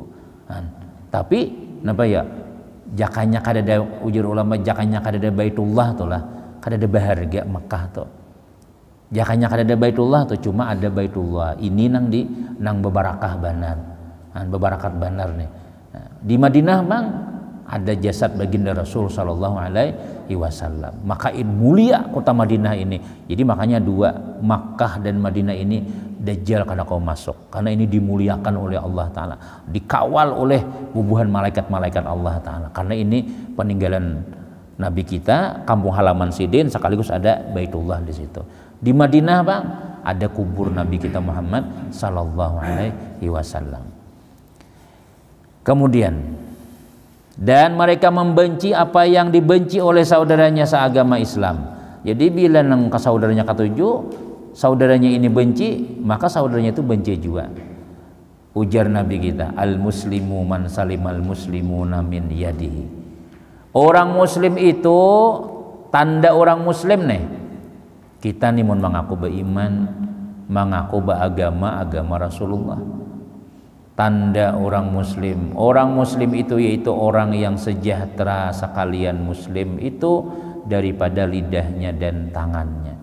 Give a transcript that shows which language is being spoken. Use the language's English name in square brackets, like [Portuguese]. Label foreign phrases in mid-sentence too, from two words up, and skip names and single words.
[Banjar] Tapi kenapa ya jakanya kadada ujur ulama jakanya kadada Baitullah tuh lah, kadada baharga Mekah tuh. Jakanya kadada Baitullah tuh cuma ada Baitullah. Ini nang bebarakah banar. Bebarakat banar nih. Di Madinah bang ada jasad baginda Rasul [Arabic] صلى الله عليه وسلم. [Banjar] Maka mulia kota Madinah ini. Jadi makanya dua Makkah dan Madinah ini Dajjal kada kau masuk karena ini dimuliakan oleh Allah Ta'ala, dikawal oleh bubuhan malaikat-malaikat Allah Ta'ala, karena ini peninggalan Nabi kita, kampung halaman Sidin sekaligus ada Baitullah di situ. Di Madinah bang ada kubur Nabi kita Muhammad [Arabic] صلى الله عليه وسلم. [Indonesian] Kemudian dan mereka membenci apa yang dibenci oleh saudaranya seagama Islam. [Banjar] Jadi bila nang ke saudaranya ketujuh saudaranya ini benci, maka saudaranya itu benci juga. Ujar Nabi kita, [Arabic] المسلم من سلم المسلمون من يده. [Banjar] Orang muslim itu tanda orang muslim nih. Kita nih mun mengaku beriman, mengaku agama Rasulullah. Tanda orang muslim. [Indonesian] Orang muslim itu yaitu orang yang sejahtera sekalian muslim itu daripada lidahnya dan tangannya.